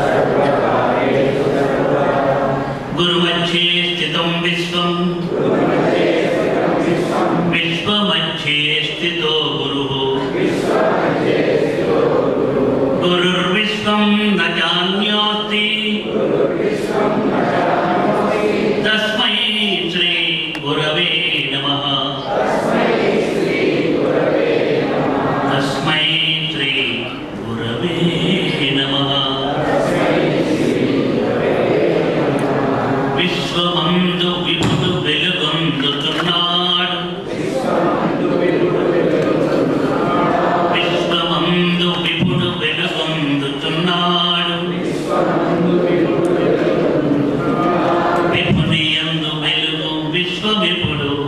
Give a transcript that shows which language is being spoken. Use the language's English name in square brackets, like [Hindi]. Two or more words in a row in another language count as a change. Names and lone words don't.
[Sanskrit] गुरुमध्ये स्थितं विश्वं विश्वमध्ये स्थितो गुरुः गुरुर्विश्वं न जान्याति तस्मै श्री गुरवे नमः तस्मै श्री गुरवे नमः [Telugu] విశ్వమందు విభుడు వెలుగొందుతున్నాడు విశ్వమందు విభుడు వెలుగొందుతున్నాడు విభుని యందు వెలుగు విశ్వవిభుడు